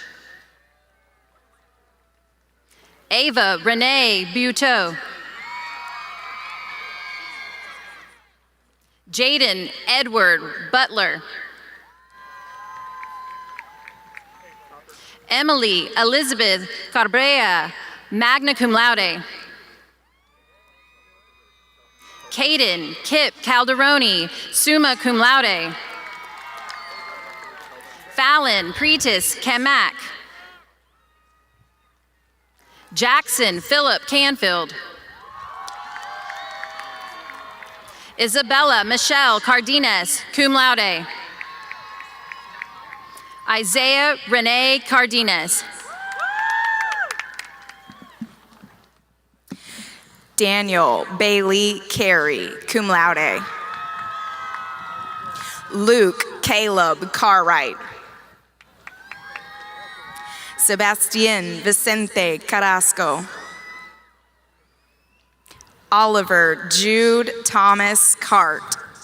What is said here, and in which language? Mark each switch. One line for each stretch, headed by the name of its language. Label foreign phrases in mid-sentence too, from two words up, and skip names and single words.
English: Ava Renee Buteau. Jaden Edward Butler. Emily Elizabeth Cabrera,
Latin: magna cum laude.
English: Caden Kip Calderoni,
Latin: summa cum laude.
English: Fallon Pretis Kamak. Jackson Philip Canfield. Isabella Michelle Cardenas,
Latin: cum laude.
English: Isaiah Renee Cardenas. Daniel Bailey Carey,
Latin: cum laude.
English: Luke Caleb Cartwright. Sebastian Vicente Carrasco. Oliver Jude Thomas Cart.